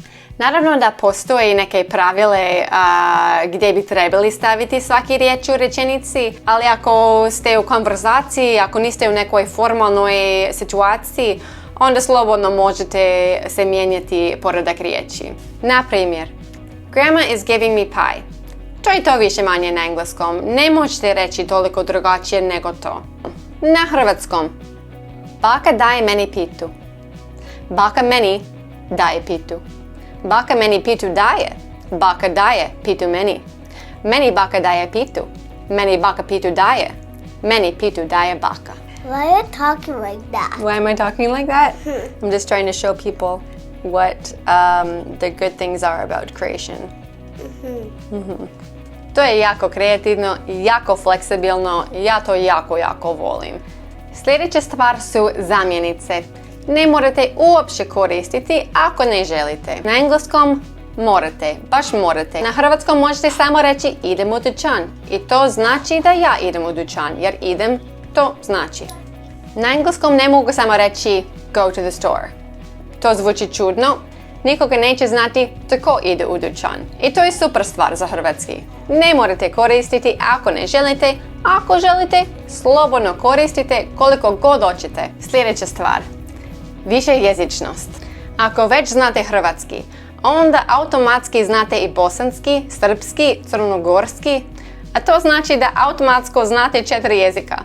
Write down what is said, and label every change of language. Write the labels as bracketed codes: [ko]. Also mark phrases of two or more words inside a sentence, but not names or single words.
[hr] Naravno da postoje neke pravile gdje bi trebali staviti svaki riječ u rečenici, ali ako ste u konverzaciji, ako niste u nekoj formalnoj situaciji, onda slobodno možete se mijenjati poredak riječi. Na primjer, [en] Grandma is giving me pie. [hr] To je to više manje na engleskom. Ne možete reći toliko drugačije nego to. Na hrvatskom. Baka daje meni pitu. Baka meni daje pitu. Baka meni pitu daje. Baka daje pitu meni. Meni baka daje pitu. Meni baka pitu daje. Meni pitu daje baka. [en] Why are you talking like that? Why am I talking like that? I'm just trying to show people what the good things are about creation. [hr] To je jako kreativno, jako fleksibilno, ja to jako volim. Sljedeća stvar su zamjenice. Ne morate uopće koristiti ako ne želite. Na engleskom morate, baš morate. Na hrvatskom možete samo reći idem u dućan. I to znači da ja idem u dućan, jer idem to znači. Na engleskom ne mogu samo reći [en] go to the store. [hr] To zvuči čudno. Nikoga neće znati tko ide u dućan. I to je super stvar za hrvatski. Ne morate koristiti ako ne želite. Ako želite, slobodno koristite koliko god hoćete. Sljedeća stvar. Višejezičnost. Ako već znate hrvatski, onda automatski znate i bosanski, srpski, crnogorski, a to znači da automatsko znate 4 jezika.